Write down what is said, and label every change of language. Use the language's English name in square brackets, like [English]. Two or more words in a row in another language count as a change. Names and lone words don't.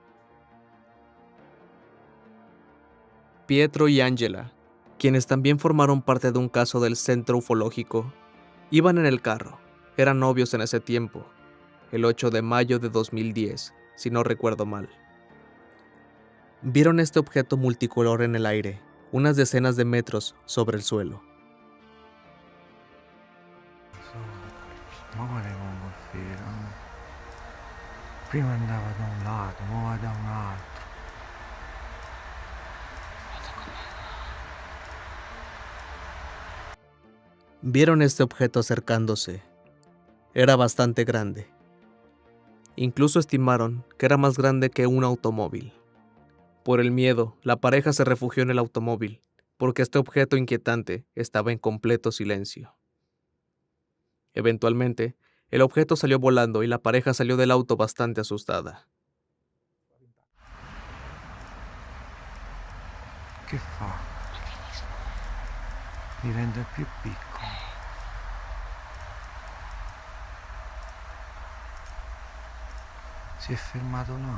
[Spanish] Pietro y Angela, quienes también formaron parte de un caso del centro ufológico, iban en el carro. Eran novios en ese tiempo, el 8 de mayo de 2010, si no recuerdo mal. Vieron este objeto multicolor en el aire, unas decenas de metros sobre el suelo. [Italian] Prima andava da un lato, ora va da un altro. [Spanish] Vieron este objeto acercándose. Era bastante grande. Incluso estimaron que era más grande que un automóvil. Por el miedo, la pareja se refugió en el automóvil, porque este objeto inquietante estaba en completo silencio. Eventualmente, el objeto salió volando y la pareja salió del auto bastante asustada. [Italian] Che fa? Diventa più piccolo. Si è fermato là.